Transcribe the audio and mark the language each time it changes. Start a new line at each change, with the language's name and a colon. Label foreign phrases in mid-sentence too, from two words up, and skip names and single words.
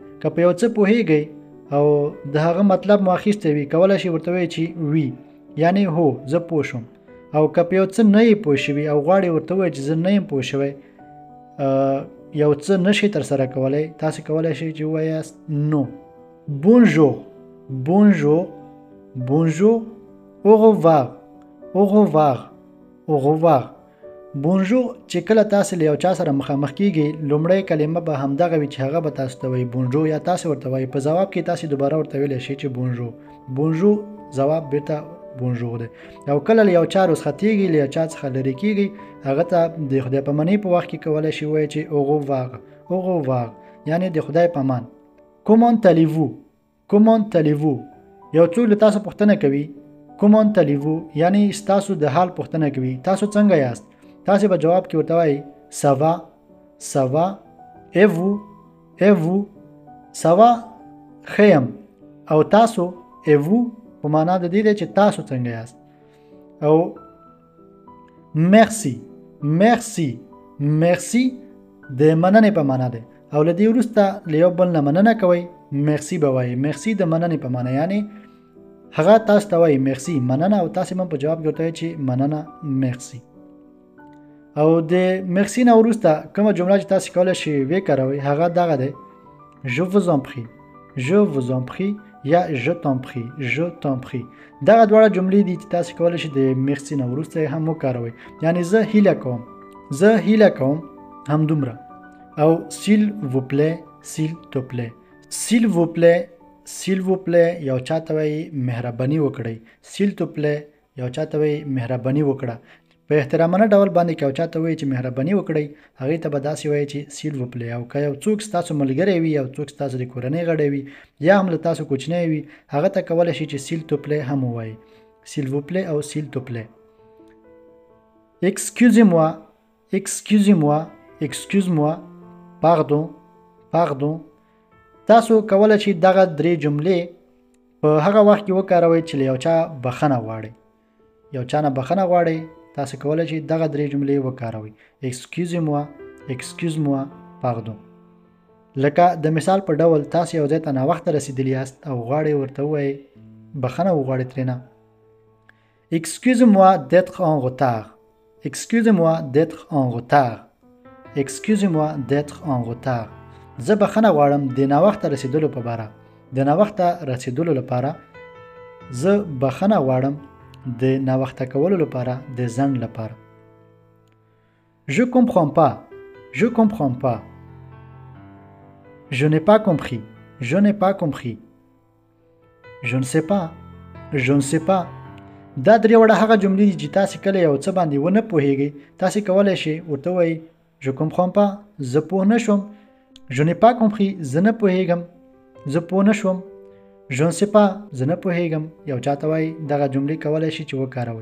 Pashto: که په یو څه پوهیږئ او د هغه مطلب مو اخیستی وي، کولی شئ ورته ووایئ چې وی یعنی هو زه پوه شوم. او که په یو څه نه یې پوه شوي او غواړئ ورته ووایئ چې زه نه یم پوه شوی، یو څه نشئ ترسره کولی، تاسې کولی شئ چې ووایاست نو.
French: bonjour bonjour bonjour au revoir au revoir au revoir.
Pashto: بونژور چې کله تاسې له یو چا سره مخامخ کیږئ، لومړی کلمه به همدغه وي چې هغه به تاسو ته وایي بونژور، یا تاسې ورته وایي. په ځواب کې تاسې دوباره ورته ویلی شئ چې بونژور. بونژور ځواب بیرته بونژور دی. او کله له یو چا رخصتېږئ، له یو چا څخه لرې کیږئ، هغه ته د خدای پامانۍ په وخت کې کولی شئ ووایئ چې
French: au revoir au revoir
Pashto: یعنې د خدای په امان.
French: comment allez-vous comment allez-vous.
Pashto: یو څوک له تاسو پوښتنه کوي
French: comment allez-vous
Pashto: یعنې ستاسو د حال پوښتنه کوي، تاسو څنګه یاست. تاسې به جواب کې ورته وایي
French: ça va ça va et vous et vous. ça va
Pashto: ښه یم، او تاسو
French: et vous
Pashto: په معنا د دې دی چې تاسو څنګه یاست. او
French: merci merci merci
Pashto: د مننې په معنا دی، او له دې وروسته له یو بل نه مننه کوئ، merci به وایي. merci د مننې په معنا یعنی هغه تاسو ته وایي merci مننه، او تاسې هم په جواب کې ورته وایئ چې مننه merci. او د مرسی نه وروسته کومه جمله چې تاسې کولی شئ وکاروئ هغه دغه دی
French: je vous en prie je vous en prie
Pashto: یا
French: je t'en prie je t'en prie.
Pashto: دغه دواړه جملې دي چې تاسې کولی شئ د مرسی نه وروسته هم وکاروئ، یعنی زه هیله کوم زه هیله کوم همدومره.
French: او s'il vous plaît s'il te plaît s'il vous plaît s'il vous plaît
Pashto: یو چا ته وایي مهرباني وکړئ.
French: s'il te plaît
Pashto: یو چا ته وایي مهرباني وکړه. په احترامانه ډول باندې که یو چا ته وایي چې مهرباني وکړئ، هغې ته به داسې وایي چې
French: s'il vous plaît.
Pashto: او که یو څوک ستاسو ملګری وي، یو څوک ستاسو د کورنۍ غړی وي، یا هم له تاسو کوچنی وي، هغه ته کولی شئ چې
French: s'il te plaît
Pashto: هم ووایي.
French: s'il vous plaît او s'il te plaît. excusez-moi excusez-moi excuse-moi pardon pardon.
Pashto: تاسو کولی شئ دغه درې جملې په هغه وخت کې وکاروئ چې له یو چا بخښنه غواړئ. یو چا نه بخښنه غواړئ، تاسو کولی شئ دغه درې جملې وکاروئ
French: excusez-moi excuse-moi pardon.
Pashto: لکه د مثال په ډول تاسو یو ځای ته ناوخته رسیدلی یاست او غواړئ ورته ووایئ بخښنه وغواړئ ترېنه
French: excusez-moi d'être en retard excusez-moi d'être en retard excusez-moi d'être en retard.
Pashto: زه بخښنه غواړم د ناوخته رسیدلو په باره. د ناوخته رسیدلو لپاره زه بخښنه غواړم د ناوخته کولو لپاره، د ځنډ لپاره.
French: je comprends pas je comprends pas je n'ai pas compris je n'ai pas compris je ne sais pas je ne sais pas.
Pashto: دا درې وړه هغه جملې دي چې تاسې کله یو څه باندې ونه پوهیږئ، تاسې کولی شئ ورته ووایئ
French: je comprends pas
Pashto: زه پوه نه شوم،
French: je n'ai pas compris
Pashto: زه نه پوهیږم، زه پوه نه شوم،
French: je ne sais pas
Pashto: زه نه پوهیږم. یو چاته وایي دغه جملې کولی شئ چې وکاروئ.